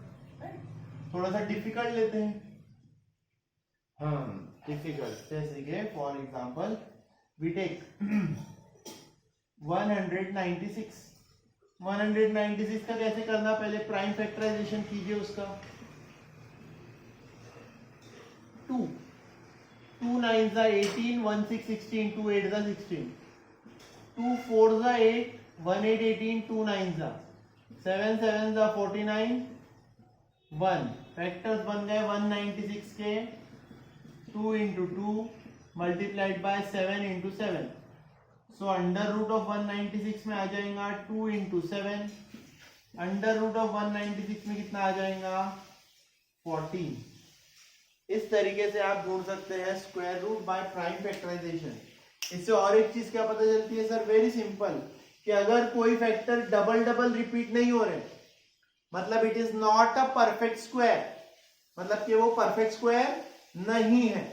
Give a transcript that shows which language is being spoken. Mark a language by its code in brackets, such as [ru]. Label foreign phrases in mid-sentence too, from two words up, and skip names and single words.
[hi] थोड़ा सा डिफिकल्ट लेते हैं. हाँ डिफिकल्ट, जैसे कि [en] for example we take [hi] 196. 196 का कैसे करना, पहले [en] prime factorization [hi] कीजिए उसका. [en] 2 9s are 18, 1 6 16, 2 8s are 16, 2 4s are 8, 1 8 18, 2 9s are 7 7s are 49, 1 [hi] फैक्टर्स बन गए 196 के. [en] 2 into 2 multiplied by 7 into 7. So under root of 196 [hi] में आ जाएगा [en] 2 into 7. under root of [hi] 196 में कितना आ जाएगा 14. इस तरीके से आप ढूंढ सकते हैं [en] square root by prime factorization. [hi] इससे और एक चीज क्या पता चलती है सर, [en] very simple, [hi] कि अगर कोई फैक्टर [en] double double repeat [hi] नहीं हो रहे मतलब [en] it is not a perfect square, [hi] मतलब कि वो [en] perfect square [hi] नहीं है.